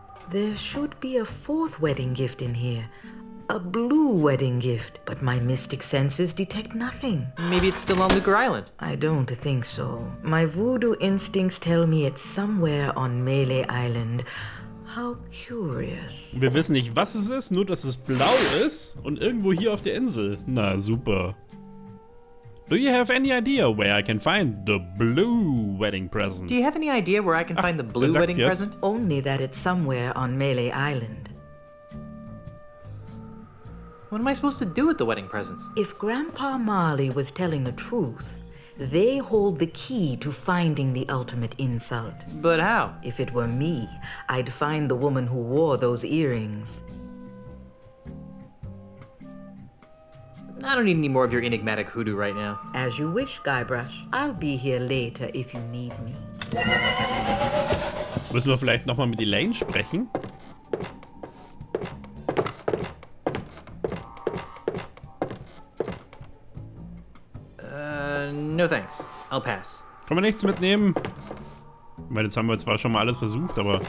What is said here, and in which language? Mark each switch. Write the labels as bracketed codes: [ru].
[en] There should be a fourth wedding gift in here. A blue wedding gift. But my mystic senses detect nothing. Maybe it's still on Lucre Island. I don't think so. My voodoo instincts tell me it's somewhere on Melee Island. How curious. [de] Wir wissen nicht, was es ist, nur dass es blau ist und irgendwo hier auf der Insel. Na, super. [en] Do you have any idea where I can find the blue wedding present? Do you have any idea where I can find the blue [de] sagt's [en] wedding [de] jetzt. [en] present? Only that it's somewhere on Melee Island. What am I supposed to do with the wedding presents? If Grandpa Marley was telling the truth, they hold the key to finding the ultimate insult. But how? If it were me, I'd find the woman who wore those earrings. I don't need any more of your enigmatic hoodoo right now. As you wish, Guybrush. I'll be here later if you need me. [de] Müssen wir vielleicht nochmal mit Elaine sprechen? [en] No thanks. I'll pass. [de] Können wir nichts mitnehmen? Ich meine, jetzt haben wir zwar schon mal alles versucht, aber...